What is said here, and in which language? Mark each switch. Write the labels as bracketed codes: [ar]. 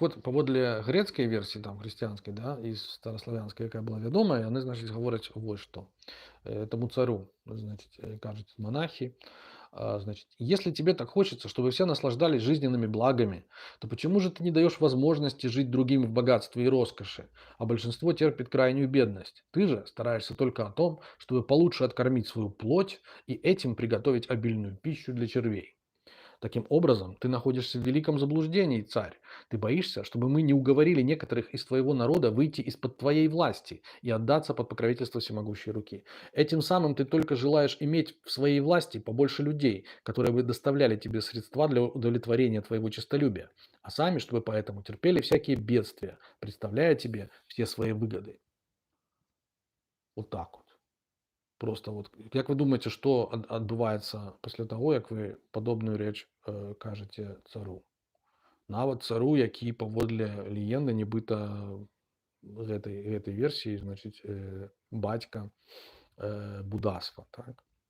[be] Дык вот, паводле грэцкай версіі, там, хрысціянскай, да, і стараславянскай, якая была вядомая, яны, значыць, гавораць вось што. [ru] Этому цару, значит, кажут монахи, значит, если тебе так хочется, чтобы все наслаждались жизненными благами, то почему же ты не даешь возможности жить другим в богатстве и роскоши, а большинство терпит крайнюю бедность? Ты же стараешься только о том, чтобы получше откормить свою плоть и этим приготовить обильную пищу для червей. Таким образом, ты находишься в великом заблуждении, царь. Ты боишься, чтобы мы не уговорили некоторых из твоего народа выйти из-под твоей власти и отдаться под покровительство всемогущей руки. Этим самым ты только желаешь иметь в своей власти побольше людей, которые бы доставляли тебе средства для удовлетворения твоего честолюбия, а сами, чтобы поэтому терпели всякие бедствия, представляя тебе все свои выгоды. Вот так вот. [be] Просто вот, як вы думаеце, што адбываецца пасля таго, як вы падобную рэч кажаце цару? Нават цару, які паводле легенды, нібыта гэтай версіі, значыць, бацька будацтва, так.